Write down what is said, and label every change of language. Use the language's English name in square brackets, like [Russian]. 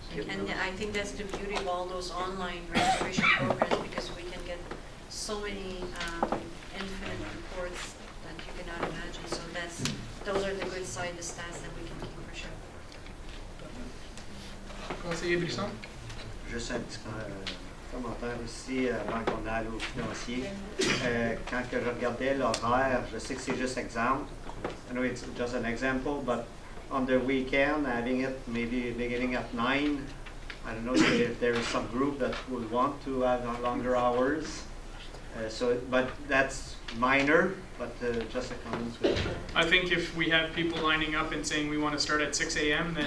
[English] And I think that's the beauty of all those online registration programs because we can get so many infinite reports that you cannot imagine. So those are the good side, the stats that we can keep for sure. [French] Conseiller Brisson? Juste un petit commentaire aussi avant qu'on aille au financier. Quand que je regardais l'horaire, je sais que c'est juste exemple. [English] I know it's just an example, but on the weekend, having it maybe beginning at 9, I don't know if there is some group that would want to have longer hours. But that's minor, but just a comment. I think if we have people lining up and saying we want to start at 6 a.m., then